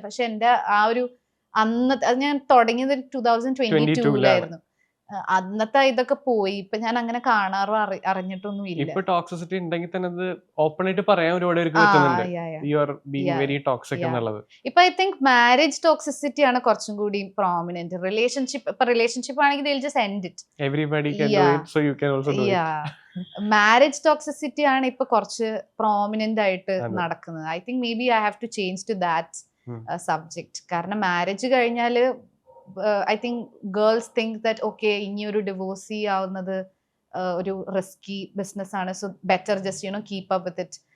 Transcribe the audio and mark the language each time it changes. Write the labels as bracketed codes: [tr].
[ml] പക്ഷെ എന്റെ ആ ഒരു അത് ഞാൻ തുടങ്ങിയത് 2022 അന്നത്തെ ഇതൊക്കെ പോയി. ഇപ്പൊ ഞാൻ അങ്ങനെ കാണാറോ അറിഞ്ഞിട്ടൊന്നും ഇല്ല. ഇപ്പൊ ടോക്സിസിറ്റി ഉണ്ടെങ്കിൽ തന്നെ അത് ഓപ്പൺ ആയിട്ട് പറയാൻ ഒരുപാട് പേർക്ക് പറ്റുന്നുണ്ട്. [en] You are being very toxic എന്നുള്ളത്. ഇപ്പൊ I think marriage toxicity [ml] ആണ് കുറച്ചും കൂടി [en] Prominent. Relationship ആണെങ്കിൽ they'll just end it. Everybody can do it, so you can also do it. [ml] Marriage toxicity ആണ് ഇപ്പൊ കുറച്ച് പ്രോമിനന്റ് ആയിട്ട് നടക്കുന്നത്. [en] I think maybe I have to change to that subject. [ml] കാരണം മാരേജ് കഴിഞ്ഞാല് [en] I think girls think that okay [ml] ഇനി ഒരു divorce ചെയ്യാവുന്നത് ഒരു റിസ്കി ബിസിനസ് ആണ്, [en] So better just keep up with it.